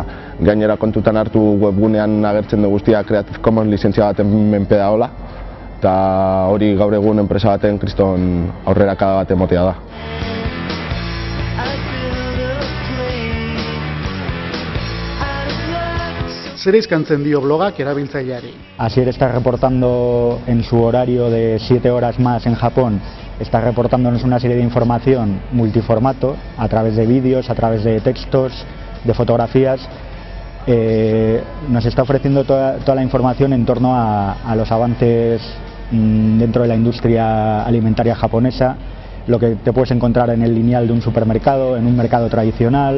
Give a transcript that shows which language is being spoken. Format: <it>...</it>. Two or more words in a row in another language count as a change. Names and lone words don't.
<eu>Gainera kontutan hartu webgunean agertzen du guztia Creative Commons lizentzia baten menpe dagoela, eta hori gaur egun enpresa baten kriston aurrerakada bat emotea da. Zer eskaintzen dio blogak erabiltzaileari?</eu> <es>Asier está reportando en su horario de 7 horas más en Japón, está reportándonos una serie de información multiformato a través de vídeos, a través de textos, de fotografías. Nos está ofreciendo toda la información en torno a los avances dentro de la industria alimentaria japonesa, lo que te puedes encontrar en el lineal de un supermercado, en un mercado tradicional.</es>